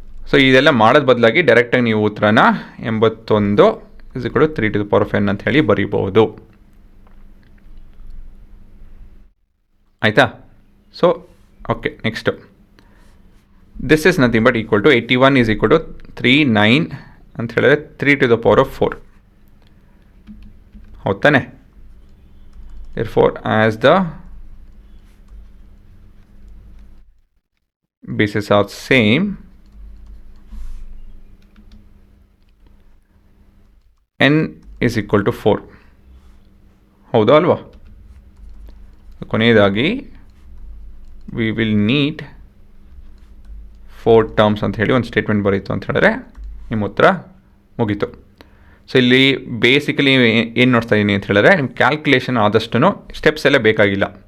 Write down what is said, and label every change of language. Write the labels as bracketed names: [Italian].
[Kannada] So ಇದೆಲ್ಲ ಮಾಡೋದು ಬದಲಾಗಿ ಡೈರೆಕ್ಟಾಗಿ ನೀವು ಉತ್ತರನ 81 [English] is ಕೂಡ 3 to the power of n [Kannada] ಅಂತ ಹೇಳಿ ಬರೀಬಹುದು. ಆಯಿತಾ? [English] so okay, next this is nothing but equal to 81 is equal to 39 [Kannada] ಅಂತ ಹೇಳಿದ್ರೆ [English] 3 to the power of 4. [Kannada] ಹೌದು ತಾನೆ? [English] therefore as the bases are same, n is equal to 4. [Kannada] ಹೌದಾ ಅಲ್ವಾ? ಕೊನೆಯದಾಗಿ [English] we will need 4 terms [Kannada] ಅಂತ ಹೇಳಿ ಒಂದು ಸ್ಟೇಟ್ಮೆಂಟ್ ಬರೀತು ಅಂತ ಹೇಳಿದ್ರೆ ನಿಮ್ಮ ಉತ್ತರ ಮುಗೀತು. ಸೊ ಇಲ್ಲಿ ಬೇಸಿಕಲಿ ಏನು ನೋಡ್ತಾ ಇದ್ದೀನಿ ಅಂತ ಹೇಳಿದ್ರೆ, ನಿಮ್ಮ ಕ್ಯಾಲ್ಕುಲೇಷನ್ ಆದಷ್ಟು ಸ್ಟೆಪ್ಸ್ ಎಲ್ಲ ಬೇಕಾಗಿಲ್ಲ.